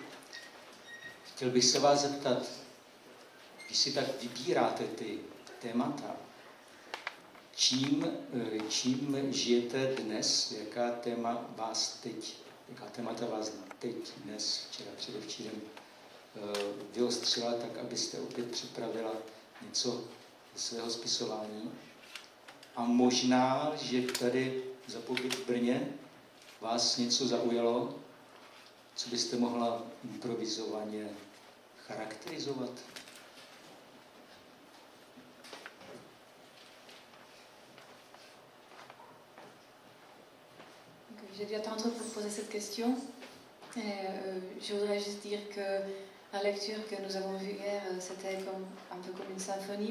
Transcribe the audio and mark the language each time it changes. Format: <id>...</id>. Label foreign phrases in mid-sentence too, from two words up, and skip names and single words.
<cs>Chtěl bych se vás zeptat, když si tak vybíráte ty témata, čím žijete dnes, jaká témata vás teď, dnes, včera, předevčírem vyostřila, tak abyste opět připravila něco ze svého spisování. A možná, že tady za pobyt v Brně vás něco zaujalo, co byste mohla improvizovaně charakterizovat.</cs> <fr>J'ai dû attendre pour poser cette question. Et, je voudrais juste dire que la lecture que nous avons vue hier, c'était un peu comme une symphonie.</fr>